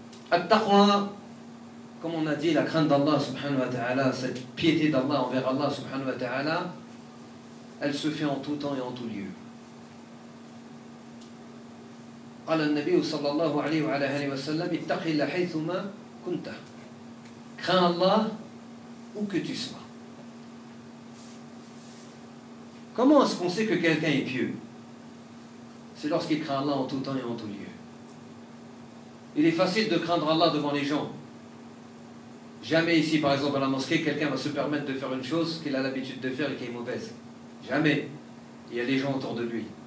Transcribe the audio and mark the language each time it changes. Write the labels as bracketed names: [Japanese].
[French] At-taqwa. Comme on a dit, la crainte d'Allah subhanahu wa ta'ala, cette piété d'Allah envers Allah subhanahu wa ta'ala, elle se fait en tout temps et en tout lieu. [Arabic] قال النبي صلى الله عليه وعلى اله وسلم اتق الله حيثما كنت. [French] Crains Allah où que tu sois. Comment est-ce qu'on sait que quelqu'un est pieux? C'est lorsqu'il craint Allah en tout temps et en tout lieu. Il est facile de craindre Allah devant les gens. Jamais ici, par exemple, à la mosquée, quelqu'un va se permettre de faire une chose qu'il a l'habitude de faire et qui est mauvaise. Jamais. Il y a des gens autour de lui.